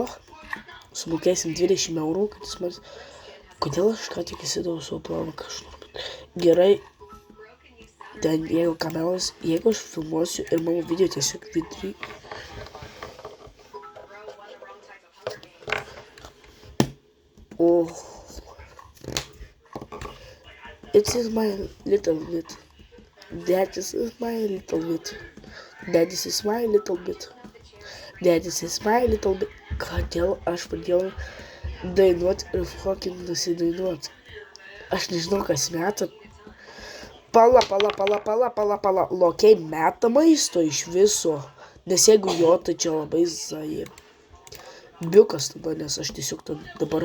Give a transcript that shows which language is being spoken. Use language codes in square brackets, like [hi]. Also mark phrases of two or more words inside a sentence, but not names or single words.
[lt] Sumokėsim 20 eurų, kad jis man... Kodėl aš ką tik įsidavau savo planą kažkur? Gerai. Ten jeigu kameros, jeigu aš filmuosiu ir mano video tiesiog vidurį. [en] Oh, it is my little bit. That is my little bit. That is my little bit. That is my little bit. [lt] Kodėl aš pradėjau dainuoti ir fucking nusidainuoti? Aš nežinau, kas meta. Pala. Lokiai meta maisto iš viso. Nes jeigu jo, tai čia labai zai. Biukas tada, nes aš tiesiog dabar...